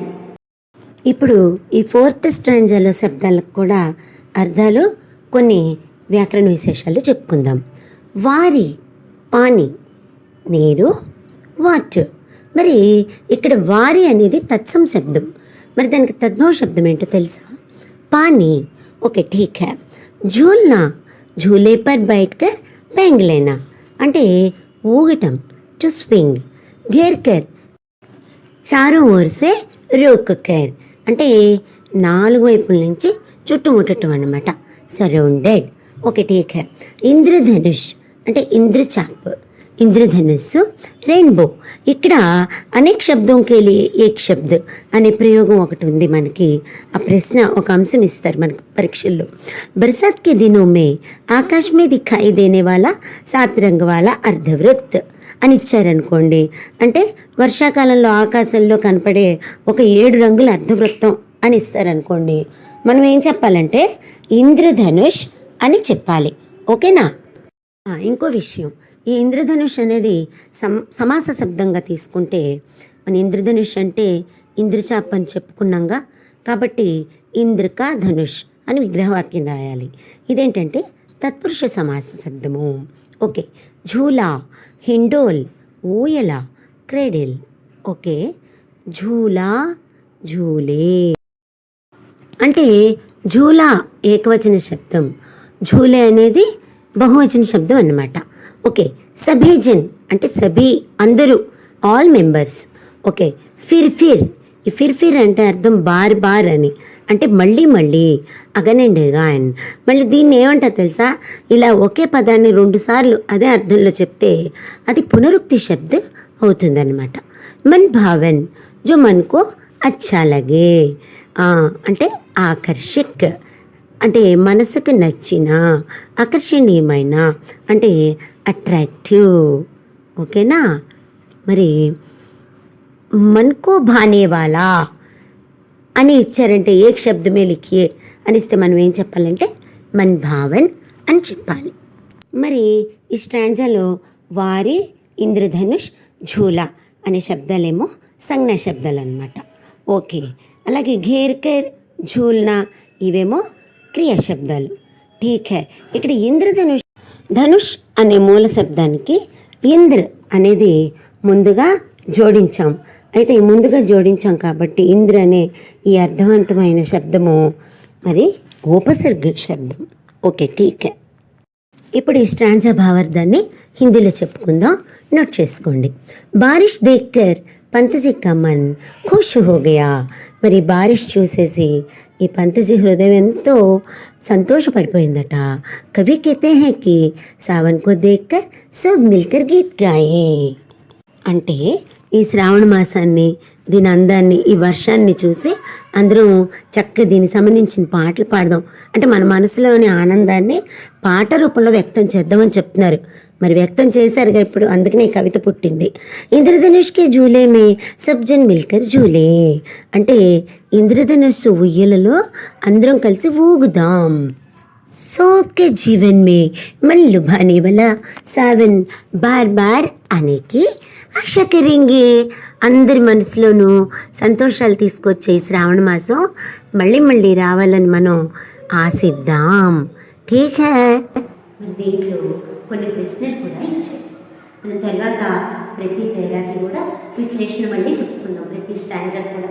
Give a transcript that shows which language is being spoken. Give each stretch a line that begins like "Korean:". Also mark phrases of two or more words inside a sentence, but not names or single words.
Telugu: ఇప్పుడు ఈ 4th స్ట్రాంజాలో శబ్దాలకు కూడా అర్థాలు, కొన్ని వ్యాకరణ విశేషాలు చెప్పుకుందాం. వారి, పాని, నీరు, వాటర్. మరి ఇక్కడ వారి అనేది తత్సం శబ్దం, మరి దానికి తద్భవ శబ్దం ఏంటో తెలుసా?
Hindi: పానీ. ఓకే, ठीक है. झूलना, झूले पर बैठकर पेंग लेना
Telugu: అంటే ఊగటం,
English: to swing.
Hindi: घेर कर, चारों ओर से रोक कर
Telugu: అంటే 4 వైపుల నుంచి చుట్టుముట్టడం అన్నమాట,
Hindi: సరౌండెడ్.
Telugu: ఓకే,
Hindi: ठीक है.
Telugu: ఇంద్రధనుష్ అంటే ఇంద్రచాప్, ఇంద్రధనుస్సు, రెయిన్బో. ఇక్కడ అనేక శబ్దం
Hindi: के एक शब्द
Telugu: అనే ప్రయోగం ఒకటి ఉంది మనకి. ఆ ప్రశ్న ఒక అంశం ఇస్తారు మనకు పరీక్షల్లో.
Hindi: बरसात के दिनों में आकाश में दिखाई देने वाला 7 रंग वाला अर्धवृत्त
Telugu: అని ఇచ్చారనుకోండి, అంటే వర్షాకాలంలో ఆకాశంలో కనపడే ఒక 7 రంగుల అర్ధవృత్తం అని ఇస్తారనుకోండి, మనం ఏం చెప్పాలంటే ఇంద్రధనుష్ అని చెప్పాలి. ఓకేనా? ఇంకో విషయం, ఈ ఇంద్రధనుష్ అనేది సమాస శబ్దంగా తీసుకుంటే, మన ఇంద్రధనుష్ అంటే ఇంద్రచాప్ అని చెప్పుకున్నాంగా, కాబట్టి
Hindi: इंद्र का धनुष
Telugu: అని విగ్రహవాక్యం రాయాలి. ఇదేంటంటే తత్పురుష సమాస శబ్దము. ఓకే, झूला, హిండోల్, ఊయల, క్రెడిల్. ఓకే, झूला, झूले అంటే झूला ఏకవచన శబ్దం, झूले అనేది బహువచన శబ్దం అన్నమాట. ఓకే,
Hindi: सभी जन
Telugu: అంటే సభీ అందరూ,
English: all members.
Telugu: ఓకే, ఫిర్ ఈ ఫిర్ అంటే అర్థం
Hindi: बार बार
Telugu: అని, అంటే మళ్ళీ మళ్ళీ,
English: again and again.
Telugu: మళ్ళీ దీన్ని ఏమంటారు తెలుసా, ఇలా ఒకే పదాన్ని 2 సార్లు అదే అర్థంలో చెప్తే అది పునరుక్తి శబ్ద అవుతుందన్నమాట.
Hindi: मन भावन, जो मनको अच्छा लगे
Telugu: అంటే ఆకర్షక్ అంటే మనసుకు నచ్చిన, ఆకర్షణీయమైన అంటే అట్రాక్టివ్. ఓకేనా? మరి
Hindi: मनको भानेवाला
Telugu: అని ఇచ్చారంటే
Hindi: एक शब्द में लिखिए
Telugu: అనిస్తే మనం ఏం చెప్పాలంటే
Hindi: मन भावन
Telugu: అని చెప్పాలి. మరి ఈ స్ట్రాంజాలో వారి, ఇంద్రధనుష్, ఝూలా అనే శబ్దాలేమో సంజ్ఞా శబ్దాలు అన్నమాట. ఓకే, అలాగే ఘేర్కర్, ఝూల్నా ఇవేమో క్రియా శబ్దాలు.
Hindi: ठीक है.
Telugu: ఇక్కడ ఇంద్రధనుష్, ధనుష్ అనే మూల శబ్దానికి ఇంద్ర అనేది ముందుగా జోడించాం. అయితే ముందుగా జోడించాం కాబట్టి ఇంద్ర అనే ఈ అర్థవంతమైన శబ్దము మరి ఉపసర్గ శబ్దం.
Hindi: ఓకే, ठीक है.
Telugu: ఇప్పుడు ఈ స్ట్రాంజా భావార్థాన్ని హిందీలో చెప్పుకుందాం, నోట్ చేసుకోండి.
Hindi: बारिश देखकर पंतजी का मन खुश हो गया.
Telugu: మరి బారిష్ చూసేసి ఈ పంతజీ హృదయం ఎంతో సంతోషపడిపోయిందట. కవి
Hindi: कहते हैं कि सावन को देखकर सब मिलकर गीत गाए
Telugu: అంటే ఈ శ్రావణ మాసాన్ని, దీని అందాన్ని, ఈ వర్షాన్ని చూసి అందరం చక్కగా దీనికి సంబంధించిన పాటలు పాడదాం. అంటే మన మనసులోని ఆనందాన్ని పాట రూపంలో వ్యక్తం చేద్దామని చెప్తున్నారు. మరి వ్యక్తం చేశారుగా ఇప్పుడు, అందుకనే ఈ కవిత పుట్టింది.
Hindi: इंद्रधनुष की झूले में सबजन मिलकर झूले
Telugu: అంటే ఇంద్రధనుస్సు ఉయ్యలలో అందరం కలిసి ఊగుదాం.
Hindi: सबके जीवन में मन लुभाने वाला सावन बार बार आने की आश करेंगे.
Telugu: అందరి మనసులోనూ సంతోషాలు తీసుకొచ్చే ఈ శ్రావణ మాసం మళ్ళీ మళ్ళీ రావాలని మనం ఆశిద్దాం.
Hindi: ठीक है.
Telugu: మరి దీంట్లో కొన్ని ప్రశ్నలు కూడా ఇచ్చారు. మన తర్వాత ప్రతి పేరాకి కూడా విశ్లేషణ మళ్ళీ చెప్పుకుందాం, ప్రతి స్టాంజర్ కూడా.